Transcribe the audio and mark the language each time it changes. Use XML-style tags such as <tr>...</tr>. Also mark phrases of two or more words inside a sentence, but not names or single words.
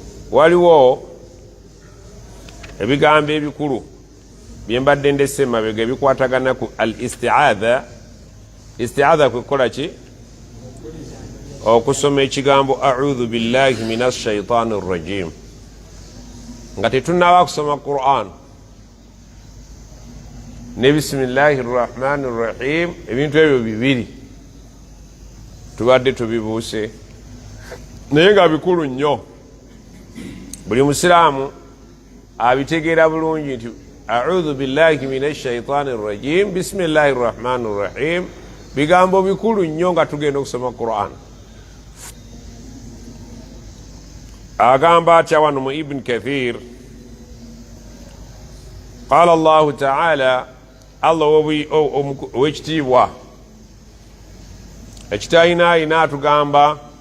<lg>waliwo ebigambo ebikulu byembadde ndese mabega bikwatagana ku al-isti'adha. Isti'adha kukola ki? Okusoma ekigambo</lg> <ar>أعوذ بالله من الشيطان الرجيم</ar> <lg>nga tetunnawa kusoma Qur'an ne</lg> <ar>بسم الله الرحمن الرحيم.</ar> <lg>Ebintu ebyo bibiri tubadde tubibuuse naye nga bikulu nnyo. Buli musiraamu abitegeera bulungi nti</lg> <ar>أعوذ بالله من الشيطان الرجيم بسم الله الرحمن الرحيم</ar> <lg>bigambo bikulu nnyo nga tugenda okusoma Qur'an. Agamba atya wano mu Ibn Kathir,</lg> <ar>قال الله تعالى,</ar> <lg>Allah owekitiibwa ekitayinaayina atugamba.</lg>